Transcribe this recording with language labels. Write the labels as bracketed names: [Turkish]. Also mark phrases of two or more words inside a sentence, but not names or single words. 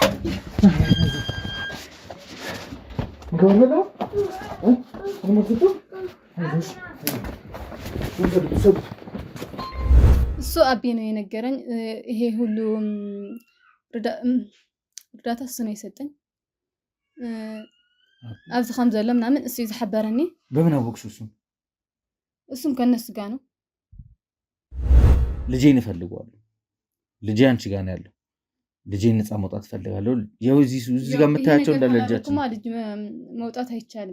[Amharic] እሱ አቤ ነው የነገረኝ። ይሄ ሁሉ እርዳታ እሱ ነው የሰጠኝ። [Tigrinya] ኣብዚ ከም ዘሎ [Amharic] ምናምን እሱ ዝሓበረኒ። በምን አወቅሽ? እሱም ከነሱ ጋር ነው። ልጄን እፈልገዋለሁ። ልጄ አንቺ ጋር ነው ያለው። ልጄን ነፃ መውጣት እፈልጋለሁ። ያው እዚህ ጋር የምታያቸው እንዳለ ልጃችን ልጅ መውጣት አይቻልም።